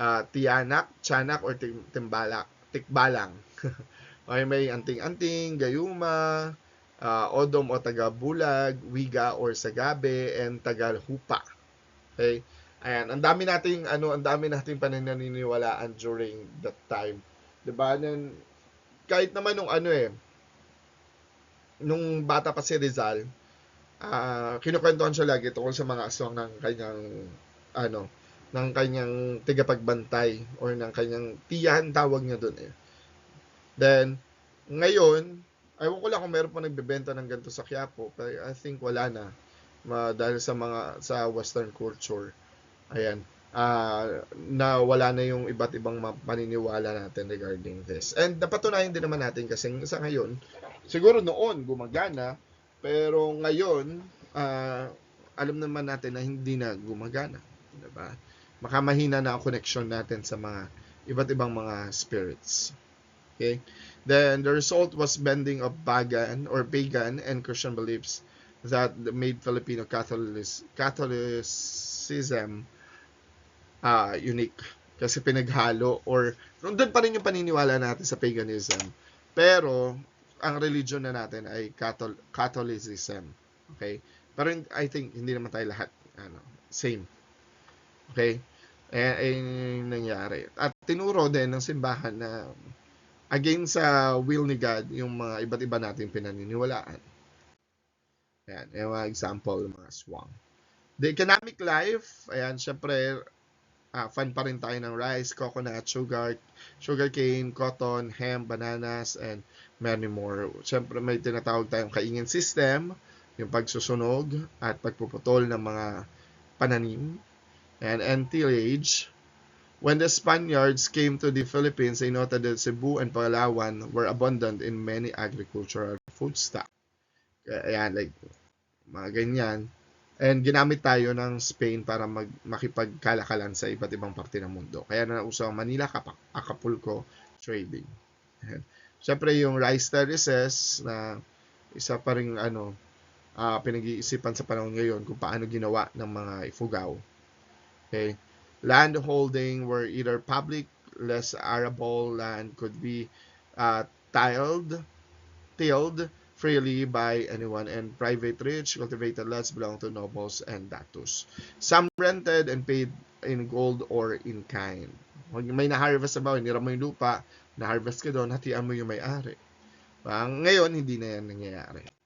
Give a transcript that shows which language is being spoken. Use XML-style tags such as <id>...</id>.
<tl>Tiyanak, tiyanak, or tikbalang. Okay, may anting-anting, gayuma, odom o tagabulag, wiga or sagabe, and tagalhupa. Okay? Ayan, ang dami nating pananiniwalaan</tl> <en>during that time.</en> <tl>'Di ba? Kahit naman nung bata pa si Rizal, kinukwentuhan siya lagi tungkol sa mga aswang ng kanyang ano, ng kanyang tigapagbantay or ng kanyang tiyan, tawag niya doon. Then, ngayon, ewan ko lang kung meron pa nagbebenta ng ganito sa Quiapo, pero I think wala na. Dahil sa Western culture. Ayan. Na wala na yung iba't ibang paniniwala natin regarding this. And napatunayan din naman natin kasi sa ngayon, siguro noon gumagana, pero ngayon, alam naman natin na hindi na gumagana. Diba? Makamahina na ang connection natin sa mga iba't ibang mga spirits. Okay?</tl> <en>Then the result was bending of pagan and Christian beliefs that made Filipino Catholicism unique.</en> <tl>Kasi pinaghalo, or doon pa rin yung paniniwala natin sa paganism. Pero ang religion na natin ay Catholicism. Okay? Pero I think hindi naman tayo lahat same. Okay? Ay nangyari. At tinuro din ng simbahan na against sa will ni God yung mga iba't iba nating pinaniniwalaan. Ayan, yung mga example, mga swang.</tl> <en>The economic life, ayan, syempre,</en> <tl>fan pa rin tayo ng</tl> <en>rice, coconut, sugarcane, cotton, hemp, bananas, and many more.</en> <tl>Syempre, may tinatawag tayong kaingin system, yung pagsusunog at pagpuputol ng mga pananim, and tillage.</tl> <en>When the Spaniards came to the Philippines, they noted that Cebu and Palawan were abundant in many agricultural foodstuff.</en> <tl>Ayan, like, mga ganyan. And ginamit tayo ng Spain para makipagkalakalan sa iba't ibang parte ng mundo. Kaya nauso ang Manila, Acapulco trading. Ayan. Siyempre, yung rice terraces na isa pa rin pinag-iisipan sa panahon ngayon kung paano ginawa ng mga Ifugao. Okay.</tl> <en>Land holding were either public, less arable land could be tilled freely by anyone, and private rich cultivated lands belong to nobles and datus. Some rented and paid in gold or in kind.</en> <tl>May na-harvest ba, hinira mo yung lupa, na-harvest ka doon, hatian mo yung may-ari. Ngayon, hindi na yan nangyayari.</tl>